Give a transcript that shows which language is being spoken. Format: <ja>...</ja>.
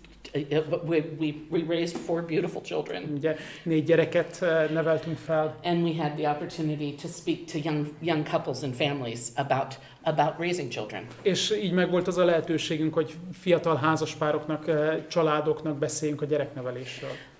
<en>We raised 4 beautiful children.</en> <hu>Ugye 4 gyereket neveltünk fel.</hu> <en>And we had the opportunity to speak to young couples and families about raising children.</en> <hu>És így megvolt az a lehetőségünk, hogy fiatal házaspároknak, családoknak beszéljünk a gyereknevelésről.</hu>